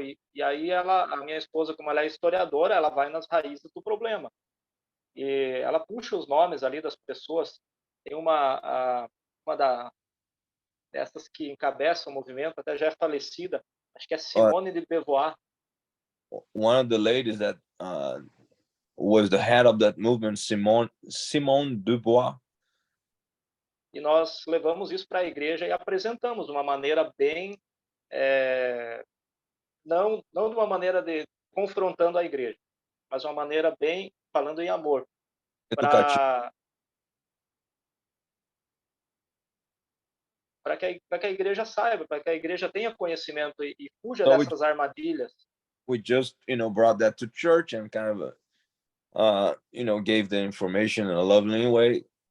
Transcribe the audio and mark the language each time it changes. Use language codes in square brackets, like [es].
[pt] E aí a minha esposa, como ela é historiadora, ela vai nas raízes do problema. E ela puxa os nomes ali das pessoas. Tem uma dessas que encabeça o movimento, até já é falecida, acho que é Simone de Beauvoir. [en] One of the ladies that was the head of that movement, Simone de Beauvoir. [pt] E nós levamos isso para a igreja e apresentamos de uma maneira bem, não de uma maneira de confrontando a igreja, mas uma maneira bem falando em amor, para que a igreja saiba, para que a igreja tenha conhecimento e fuja dessas armadilhas. [en] We just, brought that to church and kind of, gave the information in a loving way.